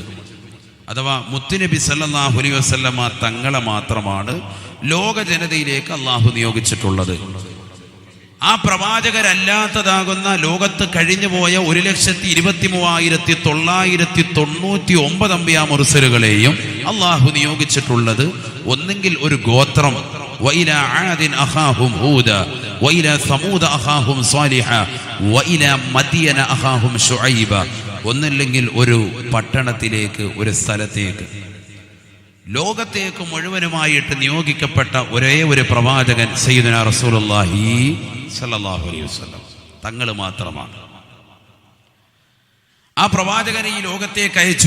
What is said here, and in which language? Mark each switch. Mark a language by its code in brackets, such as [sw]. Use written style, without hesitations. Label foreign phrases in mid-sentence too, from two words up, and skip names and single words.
[ml] അഥവാ മുത്തുനബി [ar] صلى الله عليه وسلم [ml] തങ്ങളെ മാത്രമാണ് ലോക ജനതയിലേക്ക് അള്ളാഹു നിയോഗിച്ചിട്ടുള്ളത്. ആ പ്രവാചകരല്ലാത്തതാകുന്ന ലോകത്ത് കഴിഞ്ഞുപോയ 1,23,999 അംബിയാ മുർസലുകളെയും അള്ളാഹു നിയോഗിച്ചിട്ടുള്ളത് ഒന്നെങ്കിൽ ഒരു ഗോത്രം, [ar] وإلى عاد أخاهم هودا وإلى ثمود أخاهم صالحا وإلى مدين أخاهم شعيبا, [ml] ഒന്നല്ലെങ്കിൽ ഒരു പട്ടണത്തിലേക്ക്, ഒരു സ്ഥലത്തേക്ക്. ലോകത്തേക്ക് മുഴുവനുമായിട്ട് നിയോഗിക്കപ്പെട്ട ഒരേ ഒരു പ്രവാചകൻ [ar] سيدنا رسول الله صلى الله عليه وسلم [ml] തങ്ങൾ മാത്രമാണ്. ആ പ്രവാചകനെ ഈ ലോകത്തേക്ക് അയച്ചു.